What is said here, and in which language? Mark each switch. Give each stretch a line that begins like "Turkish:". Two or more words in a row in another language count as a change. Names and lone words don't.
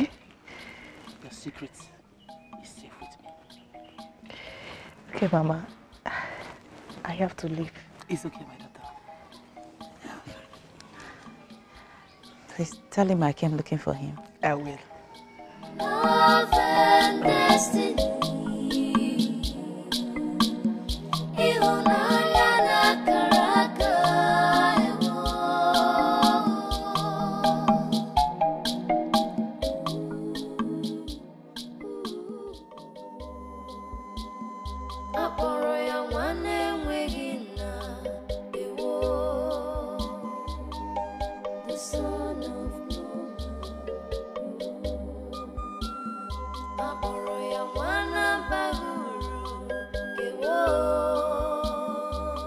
English: Your secret is safe with me. Okay, Mama. I have to leave. It's okay, my daughter. Please tell him I came looking for him. I will. Love and destiny.
Igbo: Ihunanya na karaka ewo. Akpọrọ ya nwanne enweghị nna ewo.
English: The son of
Igbo: akpọrọ ya nwana bara uru ewo.